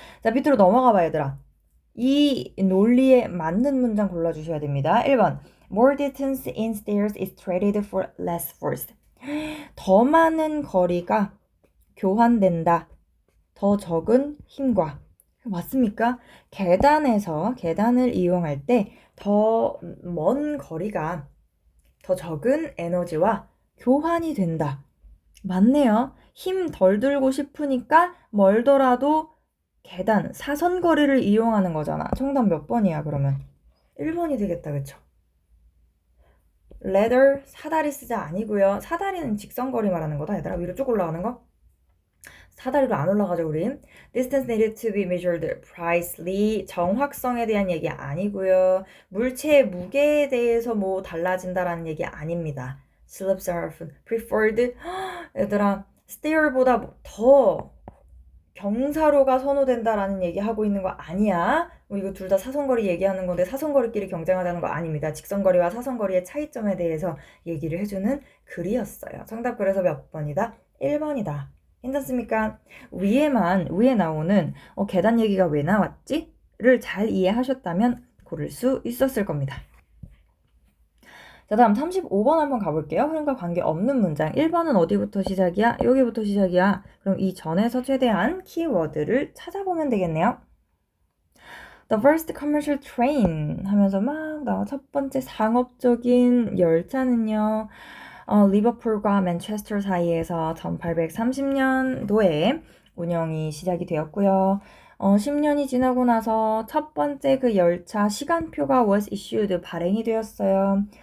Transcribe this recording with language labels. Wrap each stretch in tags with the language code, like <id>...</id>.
<ko>자, 밑으로 넘어가 봐, 얘들아. 이 논리에 맞는 문장 골라주셔야 됩니다. 1번.</ko> <en>More distance in stairs is traded for less force.</en> <ko>더 많은 거리가 교환된다. 더 적은 힘과. 맞습니까? 계단을 이용할 때 더 먼 거리가 더 적은 에너지와 교환이 된다. 맞네요. 힘 덜 들고 싶으니까 멀더라도 계단, 사선거리를 이용하는 거잖아. 정답 몇 번이야, 그러면? 1번이 되겠다, 그쵸? ladder, 사다리 쓰자 아니고요. 사다리는 직선거리 말하는 거다, 얘들아. 위로 쭉 올라가는 거. 사다리로 안 올라가죠, 우린.</ko> <en>Distance needed to be measured precisely.</en> <ko>정확성에 대한 얘기 아니고요. 물체의 무게에 대해서 뭐 달라진다라는 얘기 아닙니다.</ko> <en>Slopes are often preferred.</en> <ko>얘들아, stair보다 더 경사로가 선호된다라는 얘기하고 있는 거 아니야? 뭐 이거 둘 다 사선거리 얘기하는 건데 사선거리끼리 경쟁하자는 거 아닙니다. 직선거리와 사선거리의 차이점에 대해서 얘기를 해주는 글이었어요. 정답 그래서 몇 번이다? 1번이다. 괜찮습니까? 위에 나오는 계단 얘기가 왜 나왔지? 를 잘 이해하셨다면 고를 수 있었을 겁니다. 자, 다음 35번 한번 가볼게요. 흐름과 관계없는 문장. 1번은 어디부터 시작이야? 여기부터 시작이야. 그럼 이 전에서 최대한 키워드를 찾아보면 되겠네요.</ko> <en>The first commercial train</en> <ko>하면서 막 나와. 첫 번째 상업적인 열차는요. 리버풀과 맨체스터 사이에서 1830년도에 운영이 시작이 되었고요. 10년이 지나고 나서 첫 번째 그 열차 시간표가</ko> <en>was issued</en> <ko>발행이 되었어요.</ko>